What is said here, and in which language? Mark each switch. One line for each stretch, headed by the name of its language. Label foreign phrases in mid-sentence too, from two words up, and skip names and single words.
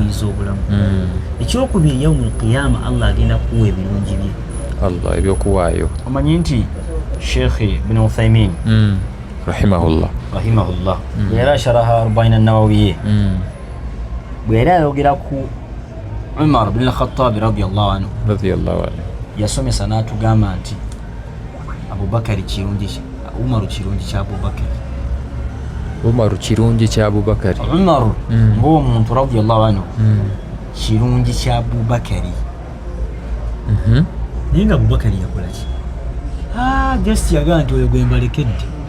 Ganda: obulamu. Ekyokubiri
Arabic: يوم القيامة
Ganda: Allah agenda kuwa ebirungi bye. Allah ebyokuwaayo. Omanyi nti Sheikh Ibn Uthaymin rahimahullah era sharaha 40 an-Nawawiyya bwe era ayogera ku Umar bin al-Khattab
Arabic: رضي الله عنه
Ganda: yasomesa n'atugamba nti Abubakari kirungi Umaru kirungi kya Abubakari. Umaru kirungi kya Abubakari. Umaru ng'omuntu
Arabic: رضي الله عنه
Ganda: kirungi kya Abubakari. Naye nga Abubakari yakola ki? Just yagamba nti oyo gwe mbalekedde.